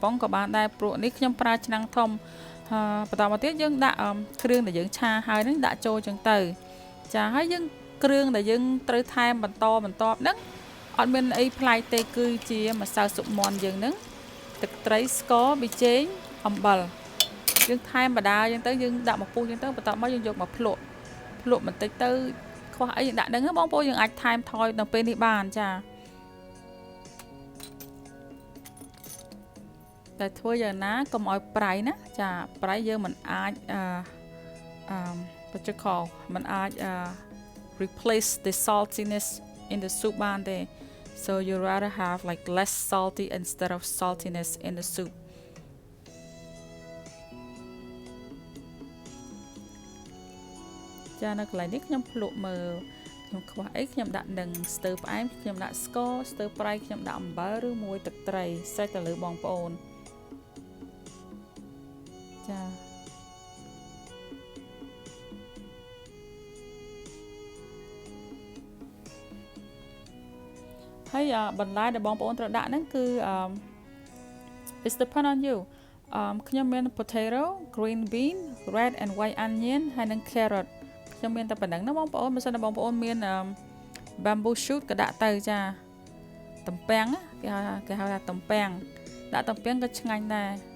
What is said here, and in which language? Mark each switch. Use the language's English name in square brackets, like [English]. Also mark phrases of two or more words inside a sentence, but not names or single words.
[Khmer] ប៉ុងក៏បានដែរព្រោះនេះខ្ញុំប្រើឆ្នាំងធំបន្តមកទៀតយើងដាក់គ្រឿងដែលយើងឆាហើយនឹងដាក់ចូលចឹងទៅចាហើយយើងគ្រឿងដែលយើងត្រូវថែមបន្តហ្នឹងអត់មានអីប្លែកទេគឺជាម្សៅស៊ុបមាន់យើងហ្នឹងទឹកត្រីស្ករប៊ីចេងអំបិលយើងថែមបដាចឹងទៅយើងដាក់មកពុះចឹងទៅបន្ទាប់មកយើងយកមកភ្លក់បន្តិចទៅខ្វះអីយើងដាក់ហ្នឹងបងប្អូនយើងអាចថែមថយនៅពេលនេះបានចា តែធ្វើយ៉ាងណាកុំឲ្យប្រៃណាចាប្រៃយើងមិនអាច [English] what you call [Khmer] មិនអាច [English] replace the saltiness in the soup [Khmer] បានទេ [English] so you rather have like less salty instead of saltiness in the soup [Khmer] ចានៅកន្លែងនេះខ្ញុំភ្លក់មើលខ្ញុំខ្វះអីខ្ញុំដាក់នឹងស្ទើផ្អែមខ្ញុំដាក់ស្ករស្ទើប្រៃខ្ញុំដាក់អំបិលឬមួយទឹកត្រីស្រេចទៅលើបងប្អូន ចាហើយបន្លែដែលបងប្អូនត្រូវដាក់ហ្នឹងគឺ [English] it's depend on you [Khmer] ខ្ញុំមាន [English] potato green bean red and white onion [Khmer] ហើយនិង carrot ខ្ញុំមានតែប៉ុណ្្នឹងណាបងប្អូនបើសិនតែបងប្អូនមាន [English] bamboo shoot [Khmer] ក៏ដាក់ទៅចាទំពាំងគេហៅថាទំពាំងដាក់ទំពាំងក៏ឆ្ងាញ់ដែរ